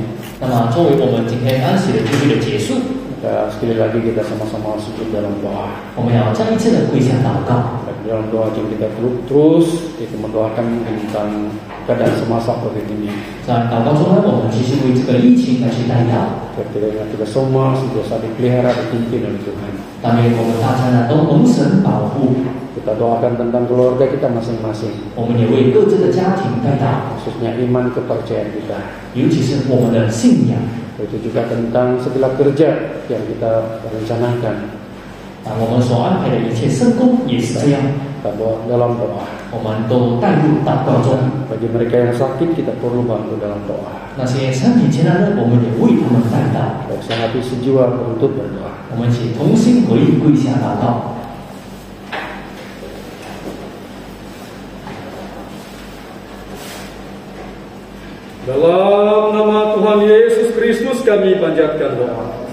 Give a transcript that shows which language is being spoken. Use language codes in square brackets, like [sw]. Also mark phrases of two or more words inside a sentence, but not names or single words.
[zh] 那么作为我们今天安息的聚会的结束， [id] sekali lagi kita sama-sama sujud dalam doa. [zh] 我们要再一次的跪下祷告。 [id] Dan dalam doa yang kita terus kita mendoakan tentang keadaan semasa COVID ini. [zh] 在祷告中呢，我们继续为这个疫情来去代祷。 [id] Kiranya kita semua senantiasa dipelihara dipimpin oleh Tuhan. [zh] 但愿我们大家呢都蒙神保护。 [id] Kita doakan tentang keluarga kita masing-masing. [zh] 我们也为各自的家庭代祷， [id] Khususnya iman kepercayaan kita. [zh] 尤其是我们的信仰。 [id] Itu juga tentang segala kerja yang kita rencanakan. [zh] 我们所安排的一切圣工也是这样。 [id] Kita dalam doa. [zh] 我们都带入祷告中。 [id] Bagi mereka yang sakit kita perlu bantu dalam doa. [zh] 那些身体健康的，我们也为他们代祷。 [id] Sehati sejiwa untuk berdoa. [zh] 我们一起同心合意跪下祷告。 [id] Dalam nama Tuhan Yesus Kristus kami panjatkan doa.